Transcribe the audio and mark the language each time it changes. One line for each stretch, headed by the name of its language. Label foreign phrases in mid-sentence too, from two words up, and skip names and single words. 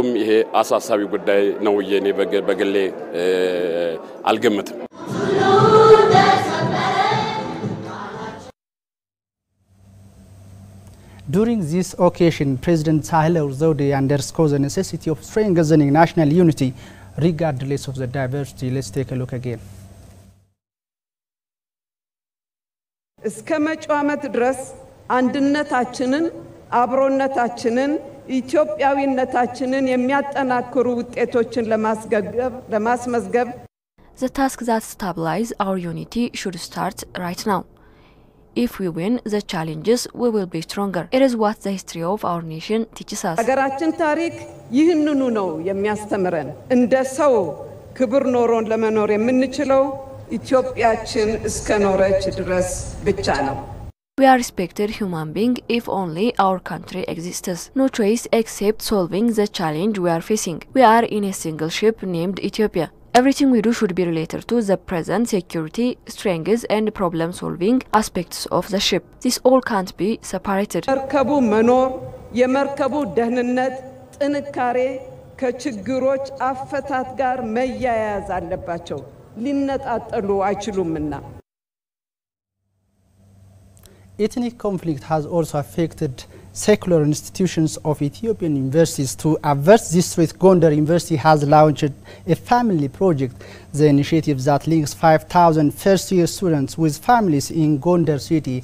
English: During this occasion, President Sahle Work underscores the necessity of strengthening national unity regardless of the diversity. Let's take a look again.
Amharic: እስከመጪው ዓመት ድረስ አንድነታችንን አብሮነታችንን ኢትዮጵያዊነታችንን የሚያጠናክሩ ውጤቶችን ለማስመዝገብ
English: The task that stabilize our unity should start right now. If we win the challenges, we will be stronger. It is what the history of our nation teaches us.
Amharic: ሀገራችን ታሪክ ይህንኑ ነው የሚያስተምረን። እንደ ሰው ክብር ኖሮን ለመኖር የምንችለው ኢትዮጵያችን እስከኖረች ድረስ ብቻ ነው።
English: We are respected human beings if only our country exists. No choice except solving the challenge we are facing. We are in a single ship named Ethiopia. Everything we do should be related to the present security, strengths and problem-solving aspects of the ship. This all can't be separated.
Amharic: መርከቡ መኖር የመርከቡ ደህንነት ጥንካሬ ከችግሮች አፈታት ጋር መያያዝ አለባቸው። ሊነጣጠሉ አይችሉምና
English: ethnic conflict has also affected secular institutions of Ethiopian universities. To avert this threat, Gondar University has launched a family project, the initiative that links 5,000 first-year students with families in Gondar city.